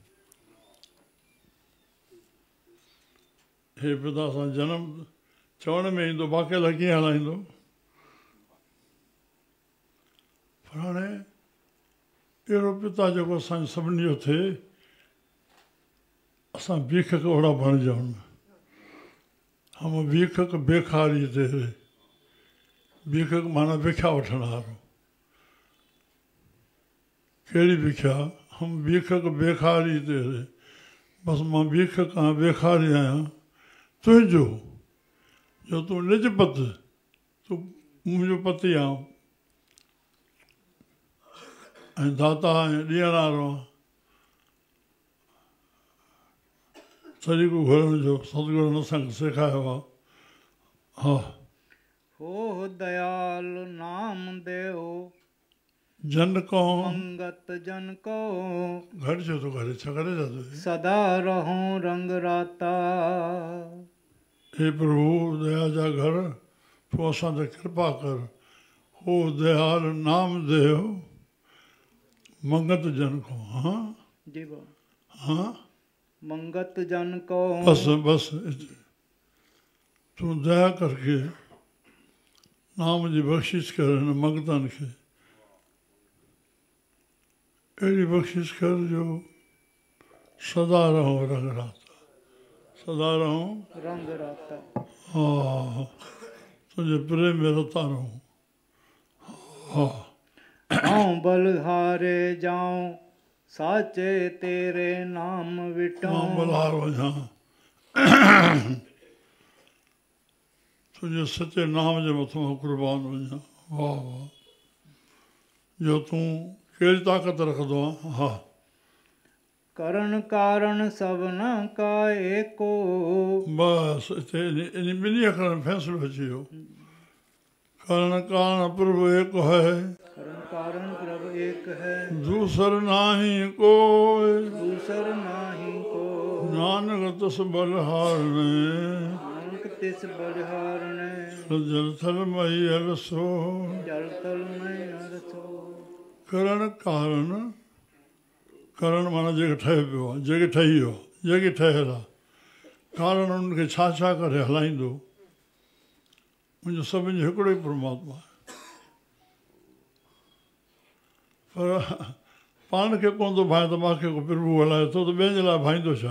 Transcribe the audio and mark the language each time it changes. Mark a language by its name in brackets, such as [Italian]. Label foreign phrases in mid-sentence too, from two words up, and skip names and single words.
[Sindhi] हे पिता सां जनम चवण में ईंदो, बाक़ी कीअं हलाईंदो? पर हाणे अहिड़ो पिता जेको असांजो सभिनी जो थिए, असां भीखक ओड़ा बणिजूं। [Punjabi] ਹਮ ਭੀਖਕ ਭਿਖਾਰੀ ਤੇਰੇ। [Sindhi] भीखक माना भिख्या वठण वारो। कहिड़ी भिख्या? [Punjabi] ਹਮ ਭੀਖਕ ਭਿਖਾਰੀ ਤੇਰੇ। [Sindhi] बसि मां भीखक आहियां, भिखारी आहियां तुंहिंजो, जो तूं निज पत, तूं मुंहिंजो पति आहीं ऐं दाता ऐं ॾियण वारो आहे। तरीक़ो घुरण जो सतगुरु असांखे सेखारियो आहे। हा। [Punjabi] ਹੋ ਦਇਆਲ ਨਾਮ ਦੇਵ ਜਨ ਕੋ ਮੰਗਤ ਜਨ ਕੋ ਘਰ ਜੋ ਤੋ ਕਰੇ ਛਾ ਕਰੇ ਜਾਤੋ ਸਦਾ ਰਹੋ ਰੰਗ ਰਾਤਾ। [Sindhi] हे प्रभु दया जा घर तू असां ते कृपा कर। [Punjabi] ਹੋ ਦਇਆਲ ਨਾਮ ਦੇਵ ਮੰਗਤ ਜਨ ਕੋ। [Sindhi] हाँ जी बाबा। हाँ [Punjabi] ਮੰਗਤ ਜਨ ਕੋ। [Sindhi] बस बस तू दया करके नाम जी बख्शिश कर हिन मंगतन खे। अहिड़ी बख्शिश कर जो [Punjabi] ਸਦਾ ਰਹੋ ਰੰਗ ਰਾਤਾ। ਸਦਾ ਰਹੋ ਰੰਗ ਰਾਤਾ। [Sindhi] हाँ तुझे प्रेम में रता रहो। हाँ [Punjabi] ਹਾਂ ਬਲਿਹਾਰੇ ਜਾਊਂ ਸਾਚੇ ਤੇਰੇ ਨਾਮ ਵਿਟੋ। [Sindhi] हाँ बलहार वञा तुझे सचे नाम जे मथां कुर्बान वञा। वाह वाह जो तूं कहिड़ी ताक़त रखंदो आहे। हा [Punjabi] ਕਰਣ ਕਾਰਣ ਸਬਨਾ ਕਾ ਏਕੋ। [Sindhi] बस हिते इन ॿिन्ही अखरनि में फ़ैसिलो अची वियो। [Punjabi] ਕਰਣ ਕਾਰਣ ਪ੍ਰਭੁ ਏਕ ਹੈ, ਕਰਣ ਕਾਰਣ ਪ੍ਰਭੁ ਏਕ ਹੈ, ਦੂਸਰ ਨਾਹੀ ਕੋਈ, ਦੂਸਰ ਨਾਹੀ ਕੋ। ਨਾਨਕ ਤਸ ਬਲਿਹਾਰਣੇ, ਨਾਨਕ ਤਿਸ ਬਲਿਹਾਰਣੇ। ਜਲ ਥਲ ਮਈ ਹਲ ਸੋ, ਜਲ ਥਲ ਮਈ ਹਲ ਸੋ। ਕਰਣ ਕਾਰਣ, [Sindhi] करण माना जेके ठहे पियो आहे, जेके ठही वियो, जेके ठहियल आहे। कारण उनखे छा छा करे हलाईंदो। मुंहिंजो सभिनि जो हिकिड़ो ई परमात्मा आहे। पर पाण खे कोन थो भाए त मूंखे को प्रभु हलाए थो त ॿियनि जे लाइ भाईंदो छा?